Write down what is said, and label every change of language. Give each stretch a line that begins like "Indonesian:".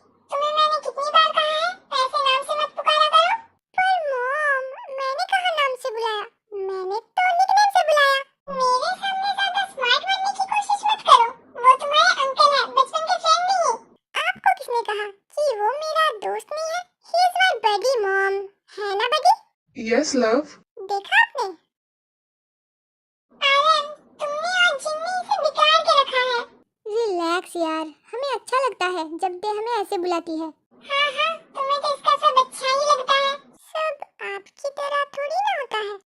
Hindi: तुम्हें मैंने कितनी बार कहा है ऐसे नाम से मत पुकारा करो। पर मॉम, मैंने कहाँ नाम से बुलाया, मैंने तो निकनेम से बुलाया। मेरे सामने ज्यादा स्मार्ट बनने की कोशिश मत करो, वो तुम्हारे अंकल है, बचपन के फ्रेंड नहीं। आपको किसने कहा कि वो मेरा दोस्त नहीं है?
English: He is my buddy, mom,
Hindi: है ना
English: buddy? Yes love.
Hindi: देखा आपने? आर्यन, तुमने और जिन्नी इसे बिगाड़ के रखा है। रिलैक्स यार, हमें अच्छा लगता है जब दे हमें ऐसे बुलाती है। हाँ, तुम्हें तो इसका सब अच्छा ही लगता है। सब आपकी तरह थोड़ी ना होता है।